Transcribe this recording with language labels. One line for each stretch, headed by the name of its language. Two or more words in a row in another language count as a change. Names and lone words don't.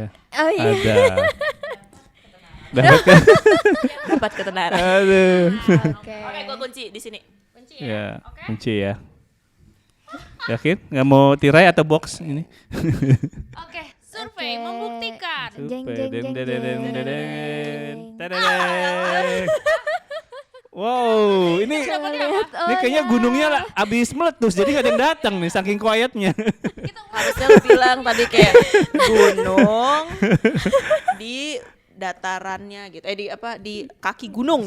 Indonesian: Oh iya. Ada. Dapat kan? Dapat ketenaran. Aduh. Oke. Oke, gua kunci di sini. Kunci Ya, ya. Oke. kunci ya. Yakin? Nggak mau tirai atau box ini? Oke, survei Oke. membuktikan. Jeng, Supe, jeng, deng, jeng, dedeng, jeng. dedeng. Tadadeng. Wow, ini kayaknya gunungnya lah abis meletus jadi nggak ada yang datang nih saking quietnya. Harusnya lu bilang tadi kayak gunung di datarannya gitu. Di apa? Di kaki gunung.